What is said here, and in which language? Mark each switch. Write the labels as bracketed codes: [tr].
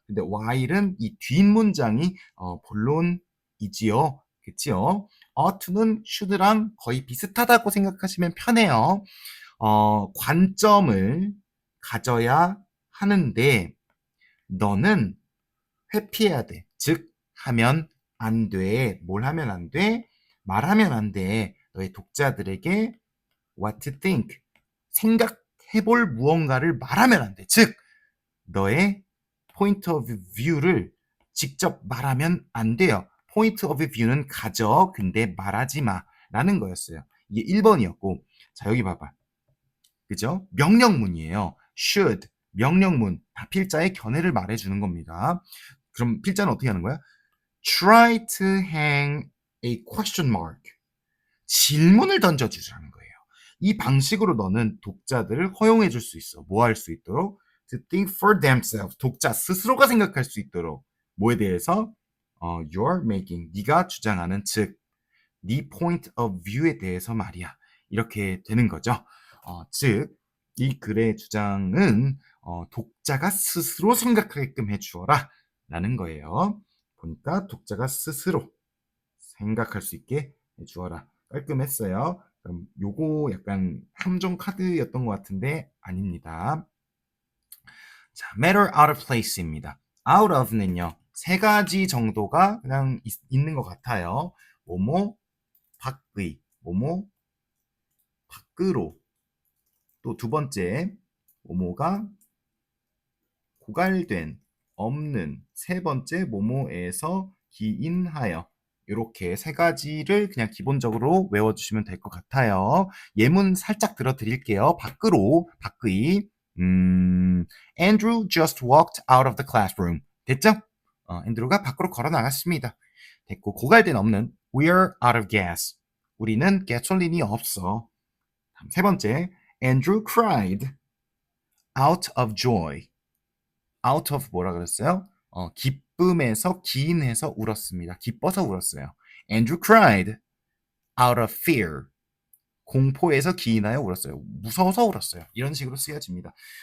[ko] 근데 while은 이 뒷문장이 본론이지요. 그치요? ough는 should랑 거의 비슷하다고 생각하시면 편해요. 관점을 가져야 하는데 너는 회피해야 돼. 즉 하면 안 돼. 뭘 하면 안 돼? 말하면 안 돼. 너의 독자들에게 [en] what to think. [ko] 생각해볼 무언가를 말하면 안 돼. 즉 너의 point of view를 직접 말하면 안 돼요. point of view는 가져. 근데 말하지 마. 라는 거였어요. 이게 1번이었고 자 여기 봐봐. 그죠? 명령문이에요. should, 명령문, 다 필자의 견해를 말해주는 겁니다. 그럼 필자는 어떻게 하는 거야? [en] Try to hang a question mark. [ko] 질문을 던져주자는 거예요. 이 방식으로 너는 독자들을 허용해 줄 수 있어. 뭐 할 수 있도록? [en] To think for themselves. [ko] 독자 스스로가 생각할 수 있도록. 뭐에 대해서? [en] You're making. [ko] 네가 주장하는 즉, 네 point of view에 대해서 말이야. 이렇게 되는 거죠. 즉, 이 글의 주장은 독자가 스스로 생각하게끔 해주어라 라는 거예요. 보니까 독자가 스스로 생각할 수 있게 해주어라. 깔끔했어요. 그럼 요거 약간 함정 카드였던 것 같은데 아닙니다. 자, matter out of place입니다. out of는요. 세 가지 정도가 그냥 있는 것 같아요. 뭐뭐 밖의, 뭐뭐 밖으로. 또 두 번째, 뭐뭐가 고갈된, 없는. 세 번째, 뭐뭐에서 기인하여. 이렇게 세 가지를 그냥 기본적으로 외워주시면 될 것 같아요. 예문 살짝 들어드릴게요. 밖으로, 밖의. [en] Andrew just walked out of the classroom. [ko] 됐죠? 앤드루가 밖으로 걸어 나갔습니다. 됐고, 고갈된 없는. [en] We're out of gas. [ko] 우리는 가솔린이 없어. 세 번째, [en] Andrew cried out of joy. [ko] out of 뭐라 그랬어요? 기쁨에서 기인해서 울었습니다. 기뻐서 울었어요. [en] Andrew cried out of fear. [ko] 공포에서 기인하여 울었어요. 무서워서 울었어요. 이런 식으로 쓰여집니다.